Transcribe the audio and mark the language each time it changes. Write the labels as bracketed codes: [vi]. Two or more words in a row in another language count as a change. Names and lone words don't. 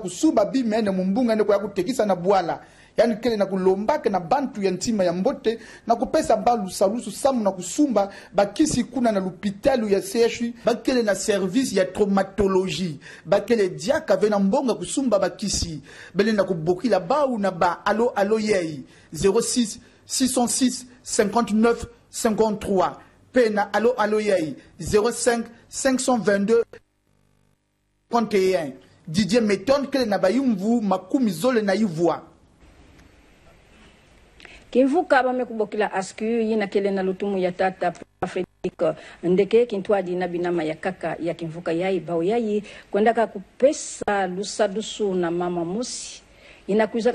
[mkw] kusumba bimene mumbunga yandi kwa kutekisa na bwala yani kele na kulombaka na bantu ya ntima ya mbote na kupesa balu salusu samu na kusumba bakisi kuna na l'hôpitalu ya CHU bakele na service ya traumatologie bakele diaka vena mbonga kusumba bakisi bele na kubokila bau na ba allo yei 06 606 59 53 pena allo yei 05 522 31 Didier Meton kele na bayumvu makumi zole na yivwa Kimvuka bamekubokila asku yina kele na lutumu ya tata Frederick Ndeke kintwadi na binama ya kaka ya kimvuka yai bao yai kwendaka kupesa lusadusu na mama musi inakuizaka